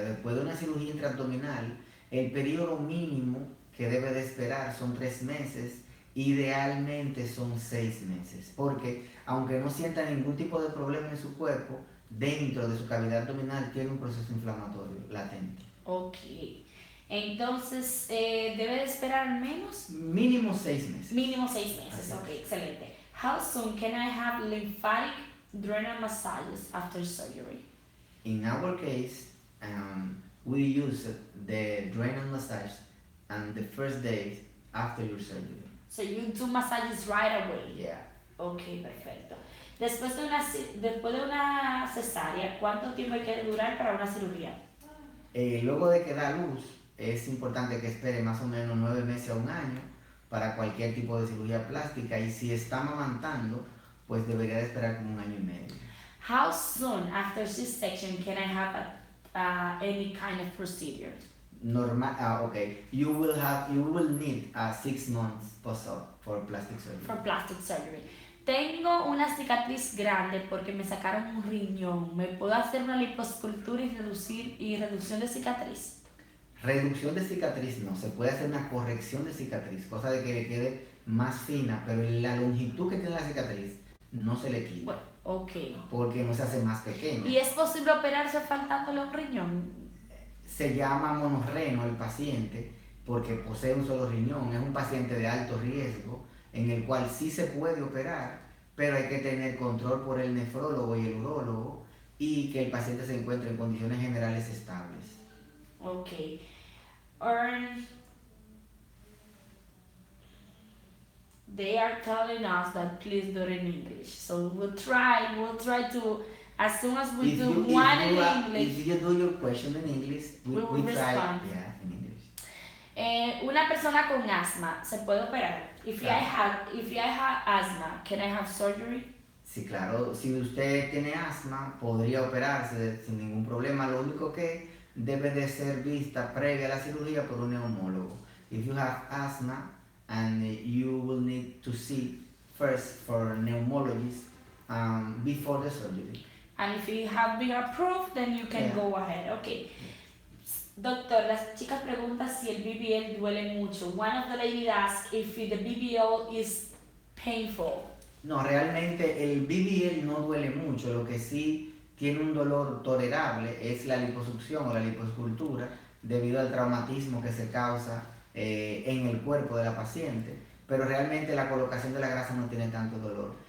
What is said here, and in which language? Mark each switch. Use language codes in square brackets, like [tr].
[es] Después de una cirugía intraabdominal, el periodo mínimo que debe de esperar son 3 meses, idealmente son 6 meses, porque aunque no sienta ningún tipo de problema en su cuerpo, dentro de su cavidad abdominal tiene un proceso inflamatorio latente. Ok. Entonces, ¿debe de esperar al menos? Mínimo 6 meses. Mínimo 6 meses, ok, excelente. [en] How soon can I have lymphatic drainage massages after surgery? In our case, we use the drainage massage on the first days after your surgery. So you do massages right away? Yeah. [es] Ok, perfecto. Después de una cesárea, ¿cuánto tiempo hay que durar para una cirugía? Luego de que da luz, es importante que espere más o menos 9 meses a 1 año para cualquier tipo de cirugía plástica, y si está amamantando, pues debería de esperar como 1 año y medio. [en] How soon after C-section can I have any kind of procedure? Okay. You will need 6 months post-op for plastic surgery. For plastic surgery. [es] Tengo una cicatriz grande porque me sacaron un riñón. ¿Me puedo hacer una liposcultura y reducción de cicatriz? Reducción de cicatriz no, se puede hacer una corrección de cicatriz, cosa de que le quede más fina, pero la longitud que tiene la cicatriz no se le quita. Bueno, ok. Porque no se hace más pequeña. ¿Y es posible operarse faltándole un riñón? Se llama monorreno el paciente porque posee un solo riñón. Es un paciente de alto riesgo en el cual sí se puede operar, pero hay que tener control por el nefrólogo y el urólogo y que el paciente se encuentre en condiciones generales estables. Okay. [en] They are telling us that please do it in English. So we'll try to, as soon as we do one in English. If you do your question in English, we will try, respond. yeah, in English. [es] Una persona con asma se puede operar. [en] If I have asthma, can I have surgery? [es] Sí, claro. Si usted tiene asma, podría operarse sin ningún problema. Lo único que debe de ser vista previa a la cirugía por un neumólogo. [en] If you have asthma, and you will need to see first for a pneumologist before the surgery. And if you have been approved, then you can go ahead. Okay. [es] Doctor, las chicas preguntan si el BBL duele mucho. [en] One of the ladies asked if the BBL is painful. [es] No, realmente el BBL no duele mucho. Lo que sí tiene un dolor tolerable es la liposucción o la liposcultura debido al traumatismo que se causa en el cuerpo de la paciente, pero realmente la colocación de la grasa no tiene tanto dolor.